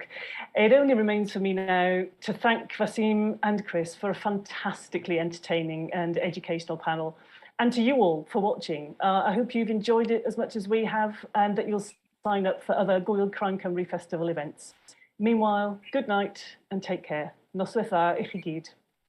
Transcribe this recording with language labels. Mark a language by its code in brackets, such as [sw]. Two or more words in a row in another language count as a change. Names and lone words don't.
[en] It only remains for me now to thank Vaseem and Chris for a fantastically entertaining and educational panel, and to you all for watching. I hope you've enjoyed it as much as we have, and that you'll sign up for other Gwyl Crime Cymru Festival events. Meanwhile, good night and take care. [cy] Noswaith dda i chi gyd.